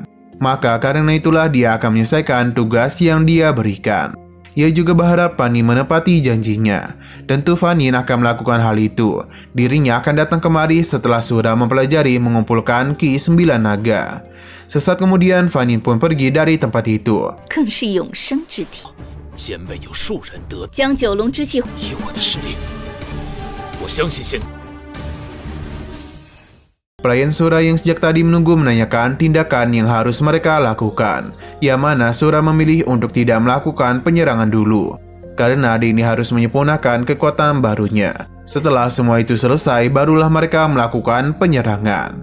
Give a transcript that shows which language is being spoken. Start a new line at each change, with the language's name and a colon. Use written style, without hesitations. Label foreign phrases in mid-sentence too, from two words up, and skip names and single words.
Indonesian: Maka karena itulah dia akan menyelesaikan tugas yang dia berikan. Ia juga berharap Fan Yin menepati janjinya. Tentu Fan Yin akan melakukan hal itu. Dirinya akan datang kemari setelah Sura mempelajari mengumpulkan Ki 9 naga. Sesaat kemudian Fan Yin pun pergi dari tempat itu.
Chinese: 更是永生之体，先辈有数人得将九龙之气以我的实力，我相信现
Indonesian: Pelayan Sura yang sejak tadi menunggu menanyakan tindakan yang harus mereka lakukan. Yang mana Sura memilih untuk tidak melakukan penyerangan dulu, karena dia ini harus menyempurnakan kekuatan barunya. Setelah semua itu selesai, barulah mereka melakukan penyerangan.